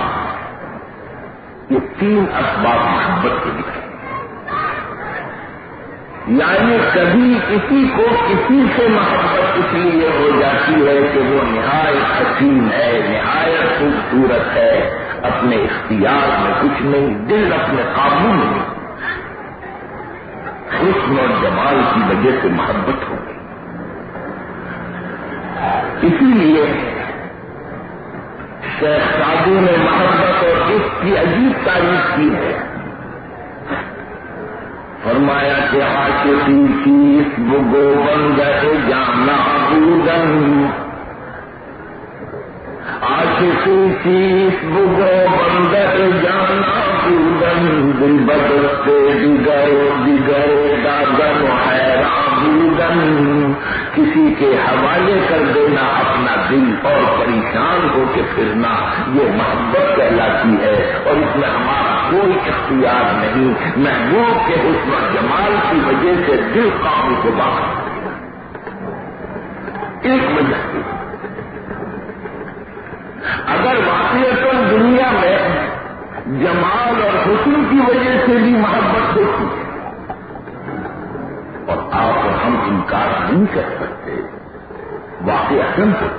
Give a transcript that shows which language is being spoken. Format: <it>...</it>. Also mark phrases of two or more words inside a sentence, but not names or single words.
<ur>یہ 3 اسباب محبت کے لکھے، یعنی کبھی کسی کو کسی سے محبت اس لیے ہو جاتی ہے کہ وہ نہایت حسین ہے، نہایت خوبصورت ہے، اپنے اختیار میں کچھ نہیں، دل اپنے قابو میں نہیں، حسن اور جمال کی وجہ سے محبت ہو گئی۔ اسی لیے شیخ سعدی نے محبت اور عشق کی عجیب تعریف کی ہے۔</ur> <fa>فرمایا کہ عاشقی چیز بگو بندے جانا بودن، عاشقی چیز بگو بندے جانا بودن، دل بدستے دیگر دیگر دادن حیران بودن،</fa> <ur>کسی کے حوالے کر دینا اپنا دل اور پریشان ہو کے پھرنا، یہ محبت کہلاتی ہے، اور اس میں ہمارا کوئی اختیار نہیں، محبوب کے حسن و جمال کی وجہ سے دل قابو سے باہر۔ ایک وجہ کی اگر واقعتاً دنیا میں جمال اور حسن کی وجہ سے بھی محبت ہوتی ہے اور آپ اور ہم انکار نہیں کر سکتے، واقعتاً</ur>